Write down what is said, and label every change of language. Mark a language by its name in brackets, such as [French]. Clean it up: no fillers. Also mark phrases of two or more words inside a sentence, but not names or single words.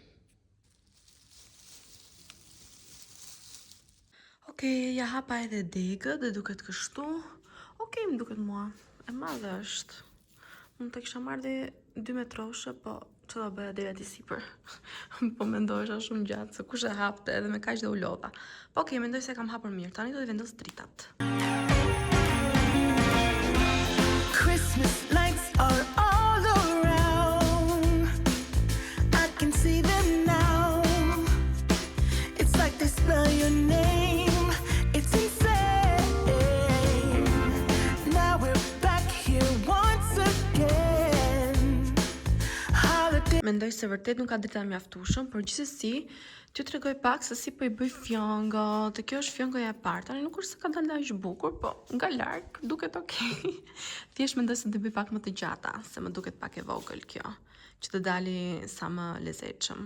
[Albanian] Okej, ja hapa edhe degët dhe duket kështu. Okej, më duket mua, e madhe është. Mund të kisha marrë dhe 2 metroshe, po që do bëja deri aty sipër. Po mendojsha shumë gjatë, se kush e hapte edhe me kaq dhe u lodha. Po okej, mendoj se kam hapur mirë. Tani do të vendos dritat. [English] Christmas lights are all around. I can see them now. It's like they spell your name. It's insane. Now we're back here once again. Holiday. [Albanian] Mendoj se vërtet nuk ka drita mjaftueshëm, por gjithsesi t'ju tregoj pak se si po i bëj fjongot. Kjo është fjongoja e parë. Tani nuk është se ka dalë aq bukur, po nga larg duket okay. Thjesht mendoj se do bëj pak më të gjata, se më duket pak e vogël kjo, që të dali sa më lezetshëm.